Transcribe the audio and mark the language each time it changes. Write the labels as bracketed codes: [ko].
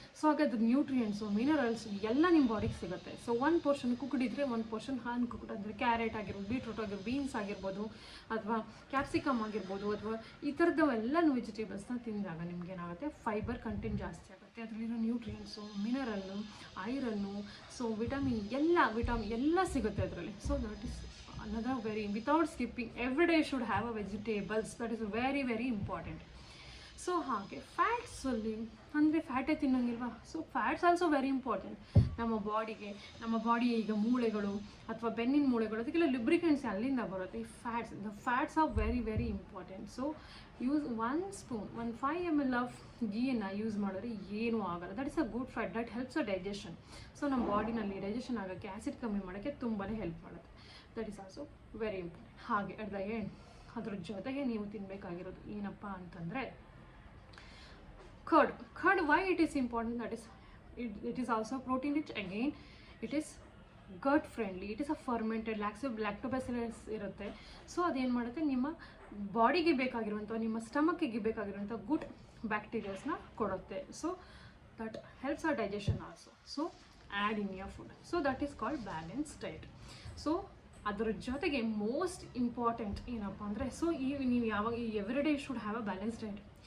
[kn] So ಹಾಗಾದ್ರೆ nutrients, minerals ಎಲ್ಲ ನಿಮ್ಮ ಬಾಡಿಗೆ ಸಿಗುತ್ತೆ. ಸೊ ಒಂದು ಪೋರ್ಷನ್ ಕುಕ್ಡ್ ಇದ್ದರೆ ಒಂದು ಪೋರ್ಷನ್ ಅನ್ಕುಕ್ಡ್, ಅಂದರೆ ಕ್ಯಾರೆಟ್ ಆಗಿರ್ಬೋದು, ಬೀಟ್ರೂಟ್ ಆಗಿರ್ಬೋದು, ಬೀನ್ಸ್ ಆಗಿರ್ಬೋದು, ಅಥವಾ ಕ್ಯಾಪ್ಸಿಕಮ್ ಆಗಿರ್ಬೋದು, ಅಥವಾ ಈ ಥರದವೆಲ್ಲ ವೆಜಿಟೇಬಲ್ಸ್ನ ತಿಂದಾಗ ನಿಮ್ಗೆ ಏನಾಗುತ್ತೆ, ಫೈಬರ್ ಕಂಟೆಂಟ್ ಜಾಸ್ತಿ ಆಗುತ್ತೆ. ಅದರಲ್ಲಿರೋ ನ್ಯೂಟ್ರಿಯೆಂಟ್ಸು, ಮಿನರಲ್ಲು, ಐರನ್ನು, ಸೊ ವಿಟಮಿನ್ ಎಲ್ಲ ಸಿಗುತ್ತೆ ಅದರಲ್ಲಿ. [en] So that is another very, without skipping, every day should have a vegetables. That is very very important. [kn] So ಹಾಗೆ ಫ್ಯಾಟ್ಸಲ್ಲಿ ಅಂದರೆ ಫ್ಯಾಟೇ ತಿನ್ನೋಂಗಿಲ್ವಾ? So fats also very important ನಮ್ಮ ಬಾಡಿಗೆ. ನಮ್ಮ ಬಾಡಿ ಈಗ ಮೂಳೆಗಳು ಅಥವಾ ಬೆನ್ನಿನ ಮೂಳೆಗಳು ಅದಕ್ಕೆಲ್ಲ ಲುಬ್ರಿಕೆಂಟ್ಸ್ ಅಲ್ಲಿಂದ ಬರುತ್ತೆ. [en] ಈ fats are very very important. So use 1 spoon 5 ml of ಗೀಯನ್ನು use [kn] ಮಾಡಿದ್ರೆ ಏನೂ ಆಗಲ್ಲ. [en] That is a good fat that helps a digestion. [kn] So ನಮ್ಮ ಬಾಡಿನಲ್ಲಿ ಡೈಜೆಷನ್ ಆಗೋಕ್ಕೆ, ಆ್ಯಸಿಡ್ ಕಮ್ಮಿ ಮಾಡೋಕ್ಕೆ ತುಂಬಾ ಹೆಲ್ಪ್ ಮಾಡುತ್ತೆ. [en] That is also very important. [kn] ಹಾಗೆ ಅಟ್ ದ ಎಂಡ್ ಅದ್ರ ಜೊತೆಗೆ ನೀವು ತಿನ್ನಬೇಕಾಗಿರೋದು ಏನಪ್ಪ ಅಂತಂದರೆ curd. [en] Why it is important? That is it is also protein rich. Again, it is gut friendly. It is a fermented lactobacillus [kn] ಇರುತ್ತೆ. So ಅದೇನು ಮಾಡುತ್ತೆ, ನಿಮ್ಮ ಬಾಡಿಗೆ ಬೇಕಾಗಿರುವಂಥ, ನಿಮ್ಮ ಸ್ಟಮಕ್ಕಿಗೆ ಬೇಕಾಗಿರುವಂಥ ಗುಡ್ ಬ್ಯಾಕ್ಟೀರಿಯಾಸ್ನ ಕೊಡುತ್ತೆ. [en] So that helps our digestion also. So add in your food. So that is called balance diet. So [kn] ಅದರ ಜೊತೆಗೆ [en] Most important ಏನಪ್ಪ ಅಂದರೆ, so ನೀವು ಯಾವಾಗ every day should have a balance diet.